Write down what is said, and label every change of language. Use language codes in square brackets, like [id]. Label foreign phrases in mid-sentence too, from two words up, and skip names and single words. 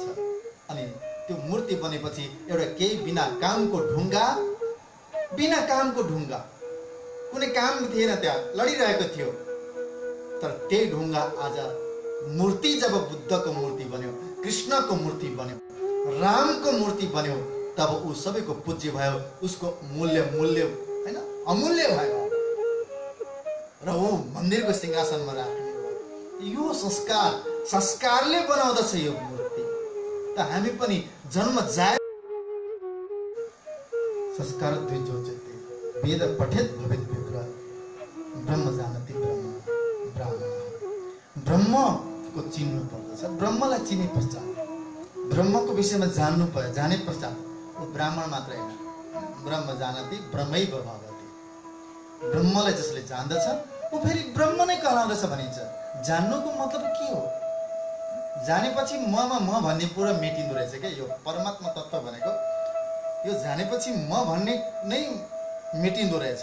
[ne] अनि त्यो मूर्ति बनेपछि एउटा केही बिना कामको ढुङ्गा, बिना कामको ढुङ्गा, कुनै काम थिएन, त्यहाँ लडिरहेको थियो, तर त्यही ढुङ्गा आज मूर्ति जब बुद्धको मूर्ति बन्यो, कृष्णको मूर्ति बन्यो, रामको मूर्ति बन्यो, तब ऊ सबैको पूज्य भयो, उसको मूल्य हैन अमूल्य भयो र ऊ मन्दिरको सिंहासनमा राख्ने भयो। यो संस्कारले बनाउँदछ यो मूर्ति। त हामी पनि [sa] जन्म जाए संस्कार द्विजोच्यते वेद पठेत भवेत विप्र ब्रह्म जानाति ब्राह्मण। [ne] ब्रह्मको चिन्नु पर्दछ, ब्रह्मलाई चिने पश्चात, ब्रह्मको विषयमा जान्नु पर्यो, जाने पश्चात ऊ ब्राह्मण मात्र होइन, [sa] ब्रह्म जानाति ब्रह्मैव भवति। [ne] ब्रह्मलाई जसले जान्दछ ऊ फेरि ब्रह्म नै कहलाउँदछ भनिन्छ। जान्नुको मतलब के हो? जानेपछि ममा म भन्ने पुरा मेटिँदो रहेछ क्या। यो परमात्मा तत्त्व भनेको यो जानेपछि म भन्ने नै मेटिँदो रहेछ।